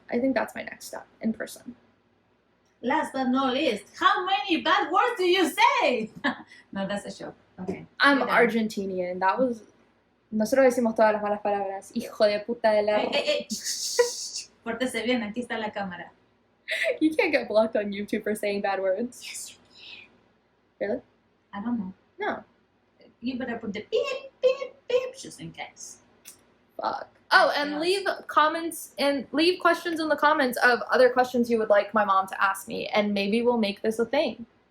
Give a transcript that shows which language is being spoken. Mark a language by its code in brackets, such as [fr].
[en] I think that's my next step, in person. Last but not least, how many bad words do you say? No, that's a joke. Okay. I'm Argentinian. That was... [es] Nosotros decimos todas las malas palabras. Hijo de puta de la... Pórtese bien, aquí está la cámara. [en] You can't get blocked on YouTube for saying bad words. Yes, you can. Really? I don't know. No. You better put the beep, beep, beep, just in case. Fuck. Oh, and leave comments and leave questions in the comments of other questions you would like my mom to ask me, and maybe we'll make this a thing.